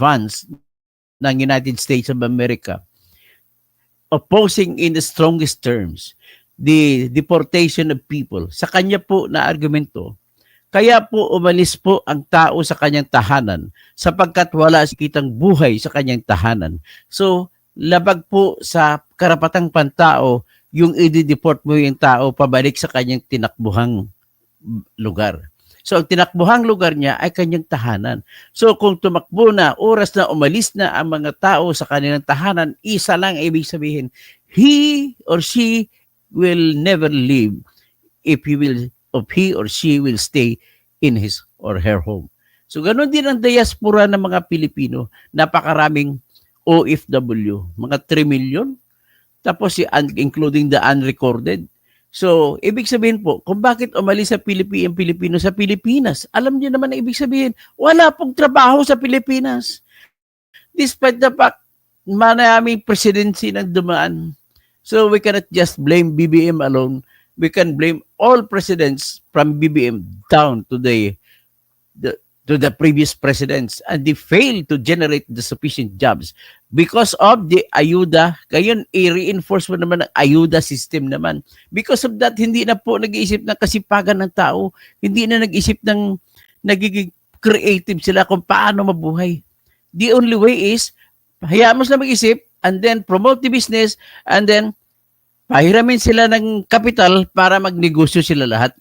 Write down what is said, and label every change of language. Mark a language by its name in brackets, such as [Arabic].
[English] Vance ng United States of America, opposing in the strongest terms the deportation of people. [Filipino] Sa kanya po na argumento, kaya po umalis po ang tao sa kanyang tahanan sapagkat wala kitang buhay sa kanyang tahanan. So, labag po sa karapatang pantao yung i-deport mo yung tao pabalik sa kanyang tinakbuhang lugar. So, ang tinakbuhang lugar niya ay kanyang tahanan. So, kung tumakbo na, oras na umalis na ang mga tao sa kanilang tahanan, isa lang ibig sabihin, [English] he or she will never leave if he or she will stay in his or her home. [Filipino] So, ganun din ang diaspora ng mga Pilipino. Napakaraming OFW, mga 3 million. [English] tapos including the unrecorded. [Filipino] So, ibig sabihin po, kung bakit umalis sa Pilipino sa Pilipinas, alam niyo naman ang ibig sabihin, wala pong trabaho sa Pilipinas. [English] Despite the fact, [Filipino] maraming presidency na dumaan. [English] So, we cannot just blame BBM alone. We can blame all presidents from BBM down to the previous presidents, and they failed to generate the sufficient jobs because of the ayuda. [Filipino] Ngayon, i-reinforce mo naman ang ayuda system naman. [English] Because of that, [Filipino] hindi na po nag-iisip ng kasipagan ng tao. Hindi na nag-isip ng nagiging creative sila kung paano mabuhay. [English] The only way is, [Filipino] hayaan mo sila mag-isip [English] and then promote the business [Filipino] and then pahiramin sila ng kapital para magnegosyo sila lahat.